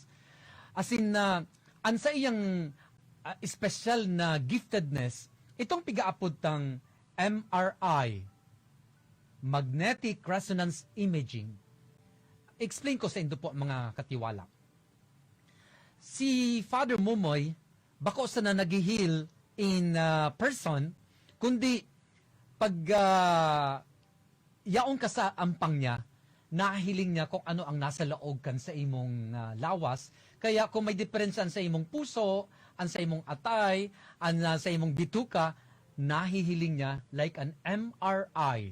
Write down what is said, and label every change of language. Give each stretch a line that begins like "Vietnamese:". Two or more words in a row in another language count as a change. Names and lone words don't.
Bikol: Asin na an sa iyang special na giftedness, itong pigaapod tang MRI,
English: Magnetic Resonance Imaging.
Bikol: Explain ko sa indo po mga katiwala. Si Father Momoy, bako sa na nag-heal
English: in person,
Bikol: kundi pag yaong ka sa ampang niya, nahiling niya kung ano ang nasa laog kan sa imong lawas. Kaya kung may diferensya sa imong puso, ang sa imong atay, ang sa imong bituka, nahihiling niya
English: like an MRI.